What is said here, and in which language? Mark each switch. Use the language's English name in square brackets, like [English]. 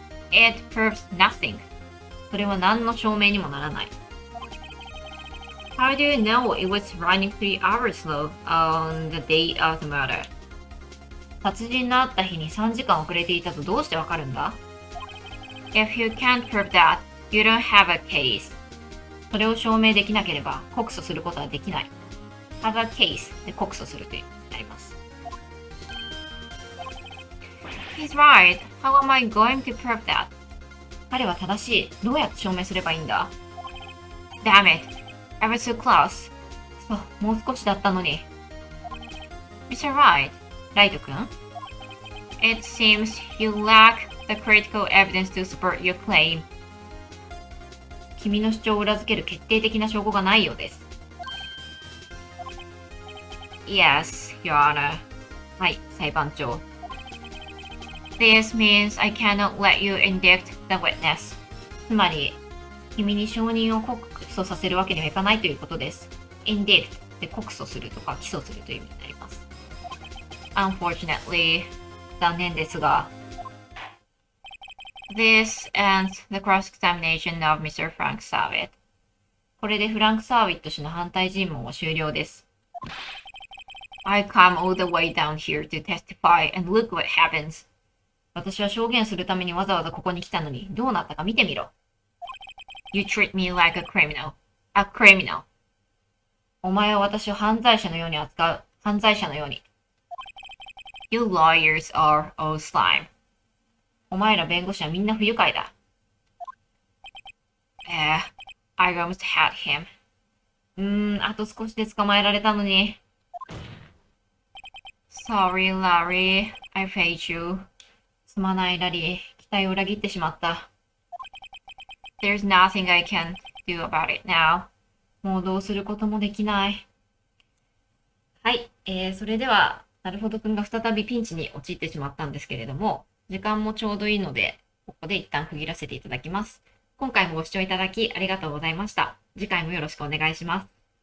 [English] It proves nothing. [Japanese] それは何の証明にもならない。 [English] How do you know it was running 3 hours slow on the day of the murder? [Japanese] 殺人のあった日に3時間遅れていたとどうしてわかるんだ？ [English] If you can't prove that, you don't have a case. [Japanese] それを証明できなければ告訴することはできない。 [English] have a case [Japanese] で告訴するという意味になります。 [English] He's right. How am I going to prove that? [Japanese] 彼は正しい。どうやって証明すればいいんだ？ [English] Damn it. I was so close. [Japanese] そう、もう少しだったのに。 [English] Mr. Wright. [Japanese] ライト君 [English] It seems you lack the critical evidence to support your claim. [Japanese] 君の主張を裏付ける決定的な証拠がないようです。 [English] Yes, Your Honor. [Japanese] はい、裁判長。 [English] This means I cannot let you indict the witness. [Japanese] つまり、君に証人を告訴させるわけにはいかないということです。 indict で告訴するとか起訴するという意味になります。 [English] Unfortunately, [Japanese] 残念ですが [English] This ends the cross-examination of Mr. Frank Savit. [Japanese] これでフランク・サーウィット氏の反対尋問は終了です。 [English] I come all the way down here to testify and look what happens. [Japanese] 私は証言するためにわざわざここに来たのにどうなったか見てみろ。 [English] You treat me like a criminal. A criminal. [Japanese] お前は私を犯罪者のように扱う。犯罪者のように。 [English] You lawyers are all slime. [Japanese] お前ら弁護士はみんな不愉快だ。 [English] I almost had him. [Japanese] あと少しで捕まえられたのに。 [English] Sorry, Larry. I failed you. [Japanese] すまない、ラリー。期待を裏切ってしまった。 [English] There's nothing I can do about it now. [Japanese] もうどうすることもできない。はい、それでは、なるほどくんが再びピンチに陥ってしまったんですけれども、時間もちょうどいいので、ここで一旦区切らせていただきます。今回もご視聴いただきありがとうございました。次回もよろしくお願いします。